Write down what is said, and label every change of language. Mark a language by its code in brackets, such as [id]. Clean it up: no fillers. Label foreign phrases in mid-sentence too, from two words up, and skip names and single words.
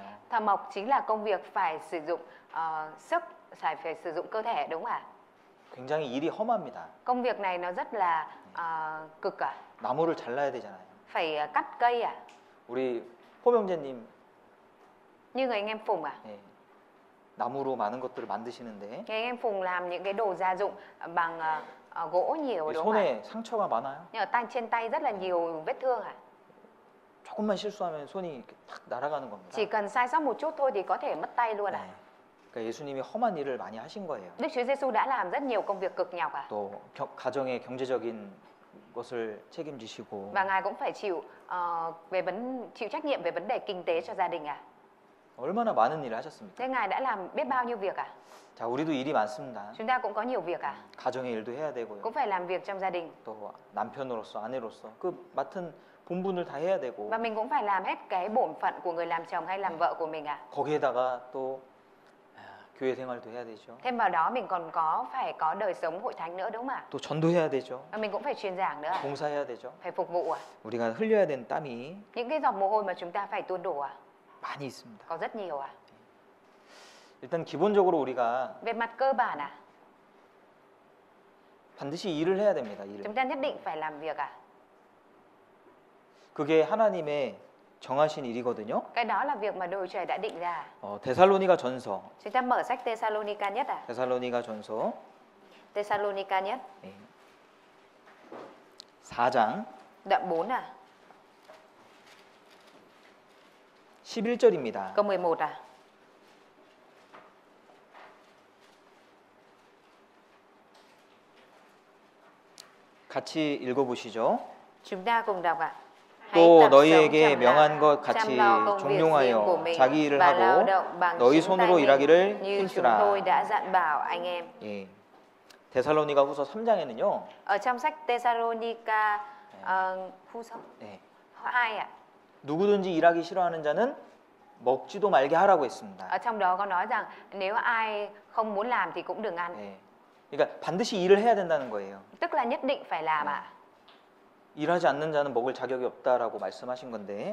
[vi] Thợ mộc chính là công việc phải sử dụng sức, phải sử dụng cơ thể đúng không ạ? [ko] 굉장히 일이 험합니다. [vi] Công việc này nó rất là cực à? [ko] 나무를 잘라야 되잖아요. [vi] Phải cắt cây à? [ko] 우리 호명재님 [vi] Như người anh em Phùng à? [ko] 예, 나무로 많은 것들을 만드시는데 [vi] Người anh em Phùng làm những cái đồ gia dụng bằng gỗ nhiều [ko] 이 [vi] đúng không ạ? [ko] 손에 상처가 많아요. [vi] Nhưng ở trên tay rất là nhiều vết thương à? [ko] 조금만 실수하면 손이 이렇게 탁 날아가는 겁니다. [vi] Chỉ cần sai sót một chút thôi thì có thể mất tay luôn à? [ko] 네. 그러니까 예수님이 험한 일을 많이 하신 거예요. [vi] Đức Chúa Giêsu đã làm rất nhiều công việc cực nhọc à? [ko] 또 가정의 경제적인 것을 책임지시고 [vi] Và Ngài cũng phải chịu trách nhiệm về vấn đề kinh tế cho gia đình à? [ko] 얼마나 많은 일을 하셨습니까? [vi] Thế Ngài đã làm biết bao nhiêu việc à? [ko] 자, 우리도 일이 많습니다. [vi] Chúng ta cũng có nhiều việc à? [ko] 가정의 일도 해야 되고요. [vi] Cũng phải làm việc trong gia đình. [ko] 또 남편으로서 아내로서 그 맡은 본분을 다 해야 되고 [vi] Và mình cũng phải làm hết cái bổn phận của người làm chồng hay làm vợ của mình à? [ko] 거기에다가 또 교회 생활도 해야 되죠. [vi] Thêm vào đó mình còn phải có đời sống hội thánh nữa đúng không ạ? [ko] 또 전도해야 되죠. [vi] Và mình cũng phải truyền giảng nữa à? [ko] 봉사해야 되죠. [vi] Phải phục vụ à? [ko] 우리가 흘려야 되는 땀이 [vi] Những cái giọt mồ hôi mà chúng ta phải tuôn đổ à? [ko] 많이 있습니다. [vi] Có rất nhiều à? [ko] 일단 기본적으로 우리가 [vi] Về mặt cơ bản à? [ko] 반드시 일을 해야 됩니다. 일을. [vi] Chúng ta nhất định phải làm việc à? [ko] 그게 하나님의 정하신 일이거든요. [vi] Cái đó là việc mà đồi trời đã định ra. [ko] 데살로니가 전서. [vi] Chúng ta mở sách Thessalonica nhất à? [ko] 데살로니가 전서 [vi] Thessalonica nhất, [ko] 4장 [vi] đoạn 4 à? [ko] 11절입니다. [vi] Câu 11 à? [ko] 같이 읽어보시죠. [vi] Chúng ta cùng đọc ạ. [ko] 또 너희에게 명한 것 같이 종용하여 자기 일을 하고 너희 손으로 일하기를 [vi] như chúng [ko] 힘쓰라. [vi] tôi đã dặn bảo anh em. [ko] 예. 데살로니가 후서 3장에는요. [vi] Ở trong sách Thessalonica Huso [ko] 예. [vi] 2 ạ. [ko] 누구든지 일하기 싫어하는 자는 먹지도 말게 하라고 했습니다. [vi] Ở trong đó có nói rằng nếu ai không muốn làm thì cũng đừng ăn. [ko] 예. 그러니까 반드시 일을 해야 된다는 거예요. [vi] Tức là nhất định phải làm ạ. [ko] 일하지 않는 자는 먹을 자격이 없다라고 말씀하신 건데